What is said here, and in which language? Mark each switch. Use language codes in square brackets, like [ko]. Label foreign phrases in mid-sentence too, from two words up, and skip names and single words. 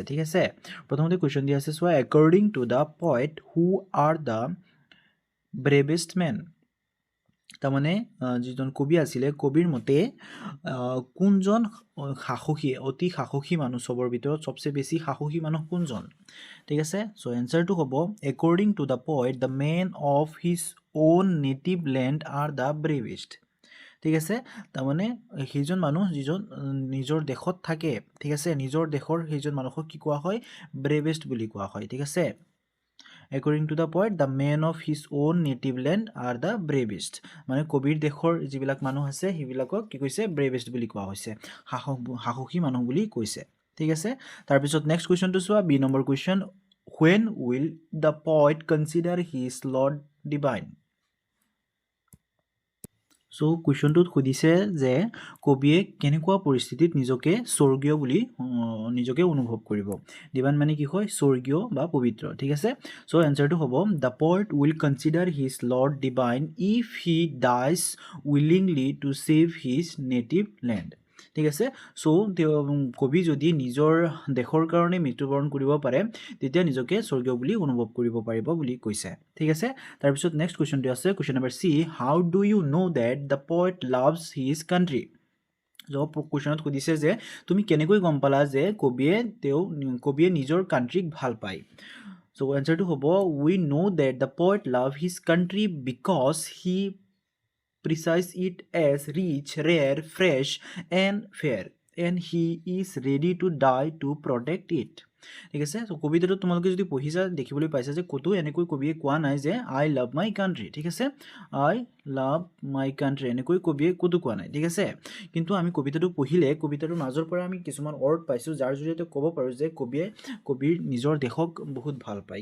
[as] ঠিক আছে, প্ৰথমতে কুৱেশ্যন দিয়া আছে চোৱা, [en] according to the poet who are the bravest men. [as] তাৰমানে যিজন কবি আছিলে, কবিৰ মতে কোনজন সাহসী, অতি সাহসী মানুহ, চবৰ ভিতৰত চবচে বেছি সাহসী মানুহ কোনজন। ঠিক আছে, চ' এনচাৰটো হ'ব [en] according to the poet the men of his own native land are the bravest. [as] ঠিক আছে, তাৰমানে সেইজন মানুহ যিজন নিজৰ দেশত থাকে, ঠিক আছে, নিজৰ দেশৰ সেইজন মানুহক কি কোৱা হয়, ব্ৰেভেষ্ট বুলি কোৱা হয়। ঠিক আছে, [en] According to the poet, the men of his own native land are the bravest. [as] মানে কবিৰ দেশৰ যিবিলাক মানুহ আছে সেইবিলাকক কি কৈছে, ব্ৰেভেষ্ট বুলি কোৱা হৈছে, সাহসী মানুহ বুলি কৈছে। ঠিক আছে, তাৰপিছত [en] next questionটো [as] চোৱা, [en] B number question, when will the poet consider his Lord divine? [as] চ' কুৱেশ্যনটোত সুধিছে যে কবিয়ে কেনেকুৱা পৰিস্থিতিত নিজকে স্বৰ্গীয় বুলি নিজকে অনুভৱ কৰিব। ডিভাইন মানে কি হয়, স্বৰ্গীয় বা পবিত্ৰ। ঠিক আছে, চ' এনচাৰটো হ'ব [en] the poet will consider his Lord divine if he dies willingly to save his native land. [as] ঠিক আছে, চ' কবি যদি নিজৰ দেশৰ কাৰণে মৃত্যুবৰণ কৰিব পাৰে তেতিয়া নিজকে স্বৰ্গীয় বুলি অনুভৱ কৰিব পাৰিব বুলি কৈছে। ঠিক আছে, তাৰপিছত [en] next questionটো আছে, question number C, how do you know that the poet loves his country। [as] কুৱেশ্যনত সুধিছে যে তুমি কেনেকৈ গম পালা যে কবিয়ে নিজৰ কাণ্ট্ৰিক ভাল পায়। চ' এনচাৰটো হ'ব [en] we know that the poet love his country because he precise it as rich, rare, fresh and fair and he is ready to die to protect it. [as] ঠিক আছে, চ' কবিতাটো তোমালোকে যদি পঢ়িছা দেখিবলৈ পাইছা যে ক'তো এনেকৈ কবিয়ে কোৱা নাই যে [en] I love my country. [as] ঠিক আছে, [en] I love my country [as] এনেকৈ কবিয়ে ক'তো কোৱা নাই। ঠিক আছে, কিন্তু আমি কবিতাটো পঢ়িলে কবিতাটোৰ মাজৰ পৰা আমি কিছুমান ৱৰ্ড পাইছোঁ যাৰ জৰিয়তে ক'ব পাৰোঁ যে কবিৰ নিজৰ দেশক বহুত ভাল পায়।